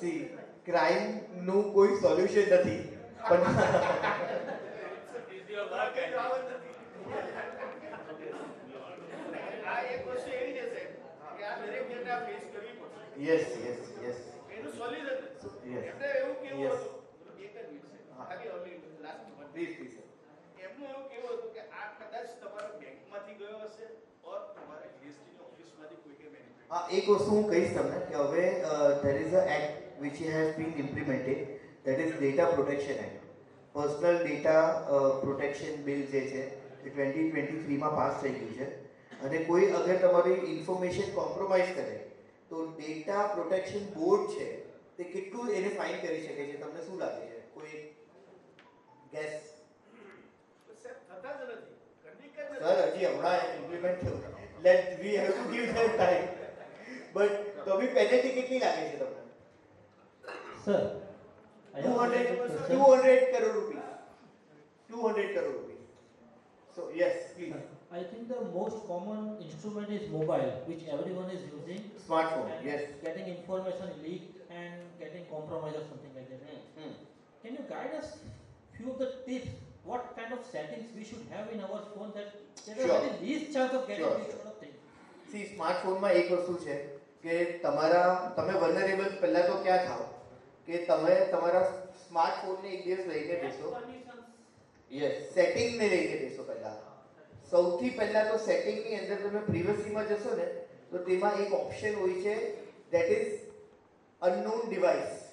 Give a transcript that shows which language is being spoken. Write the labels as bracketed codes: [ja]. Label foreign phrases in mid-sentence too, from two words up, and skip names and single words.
[gu] સી, ક્રાઇમ નું કોઈ સોલ્યુશન નથી પણ આ એક વસ્તુ એવી છે સાહેબ કે આ દરેક જણને આ ફેસ કરવી પડશે. [en] yes yes yes [gu] એનું સોલ્યુશન [en] Yes. [gu] એમને એવું કેવું [en] Yes. [gu] હતું, એક જ મિનિટ સાહેબ, ખાલી [en] only last one. please please. [gu] એમનું એવું કેવું હતું કે આ કદાચ તમારા બેંકમાંથી ગયો હશે ઓર તમારા જીએસટી ની ઓફિસમાંથી કોઈ કે બેનિફિટ. હા, એક વસ્તુ હું કહીશ તમને કે હવે [en] there is a act which has been implemented, that is data protection act. [gu] પર્સનલ ડેટા પ્રોટેક્શન બિલ જે છે એ 2023માં પાસ થઈ ગયું છે અને કોઈ અગર તમારી ઇન્ફોર્મેશન કોમ્પ્રોમાઇઝ કરે તો ડેટા પ્રોટેક્શન બોર્ડ છે તે કેટલું એને ફાઇન કરી શકે છે? તમને શું લાગે છે? કોઈ ગેસ? સાહેબ થતા જ નથી, કરવી કે [en] સર, [gu] હજી હમણાં ઇમ્પ્લિમેન્ટ થયું, [en] let we have to give them time. [gu] બટ તો બી પેનલ્ટી કેટલી લાગે છે તમને? [en] Sir, I have 200 crore rupees. 200 crore rupees. So yes, please. I think the most common instrument is mobile, which everyone is using. Smartphone, and yes. Getting information leaked and getting compromised or something like that. Can you guide us few of the tips? What kind of settings we should have in our phone that there Sure. are very least chance of getting Sure, this sure. sort of thing? [gu] સી, સ્માર્ટફોનમાં એક વસ્તુ છે કે તમે વનરેબલ પહેલા તો ક્યાં થાઓ કે તમે તમારા સ્માર્ટફોનને એક દિવસ લઈને બેસો. યસ, સેટિંગને લઈને બેસો પહેલા. સૌથી પહેલા તો સેટિંગની અંદર તમે પ્રિવસીમાં જશો ને તો તેમાં એક ઓપ્શન હોય છે [en] that is unknown device.